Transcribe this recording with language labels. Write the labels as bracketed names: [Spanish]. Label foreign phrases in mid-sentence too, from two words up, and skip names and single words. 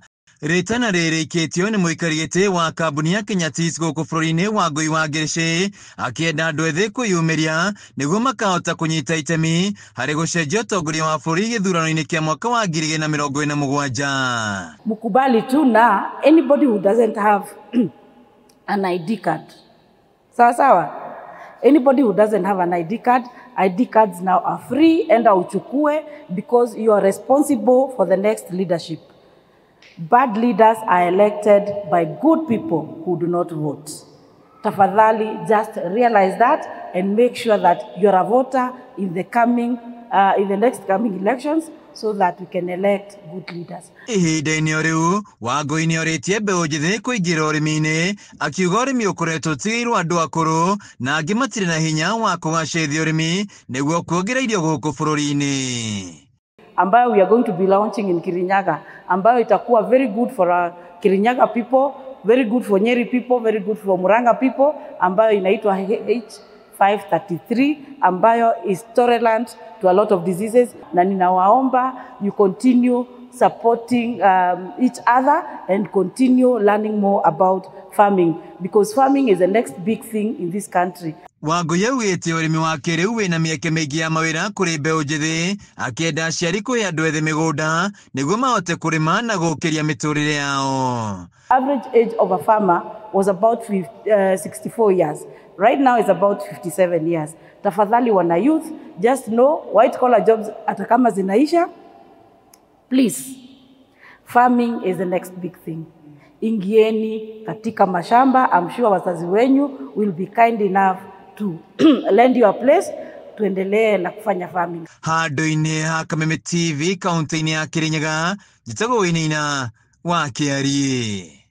[Kikuyu] Rĩtana rĩrĩ ikĩtio nĩ mũikari gĩtĩ wa kambuni ya Kenya Tea gũkũ bũrũri-inĩ wa Ngũi wa Ngĩrĩcĩ, akĩenda andũ ethĩ kwĩyumĩria nĩguo makahota kũnyita itemi harĩ gũcenjia ũtongoria wa bũrũri gĩthurano-inĩ kĩa mwaka wa 2027. [Swahili] Mukubali tu na [English] anybody who doesn't have an ID card. [Swahili] Sawa. [English] Anybody who doesn't have an ID cards now are free, [Swahili] enda uchukue, [English] because you are responsible for the next leadership. Bad leaders are elected by good people who do not vote. Tafadhali, just realize that and make sure that you're a voter in the next coming elections, so that we can elect good leaders. [Kikuyu] Ihinda-inĩ o rĩu Wangũi nĩ orĩtie mbeũ njĩthĩ kũingĩra ũrĩmi-inĩ, akiuga ũrĩmi ũkoretwo ũtigĩirwo andũ akũrũ na angĩ matirĩ na hinya wa kũgacĩrithia ũrĩmi nĩguo kuongerera irio gũkũ bũrũri-inĩ. [English] Ambayo we are going to be launching in Kirinyaga, [Swahili] ambayo itakuwa [English] very good for our Kirinyaga people, very good for Nyeri people, very good for Murang'a people, [Swahili] ambayo inaitwa H533, ambayo [English] is tolerant to a lot of diseases, [Swahili] na ninawaomba [English] you continue supporting each other and continue learning more about farming, because farming is the next big thing in this country. [Kikuyu] Wangũi augĩte ũrĩmi wa kĩrĩu wĩna mĩeke mĩingĩ ya mawĩra kũrĩ mbeũ njĩthĩ, akĩenda aciari kũhe andũ ethĩ mĩgũnda nĩguo mahote kũrĩma na gũkĩria mĩtũrĩre yao. [English] Average age of a farmer was about 64 years. Right now it's about 57 years. [Swahili] Tafadhali wana [English] youth, just know white collar jobs [Swahili] atakama zinaisha. [English] Please, farming is the next big thing. [Swahili] Ingieni katika mashamba. [English] I'm sure [Swahili] wazazi wenyu [English] will be kind enough to lend you a place, [Swahili] tuendelee na kufanya farming. [Kikuyu] Handũ-inĩ ha Kameme TV kaunti-inĩ ya Kirinyaga, njĩtagwo Wĩnĩina wa Kĩarie.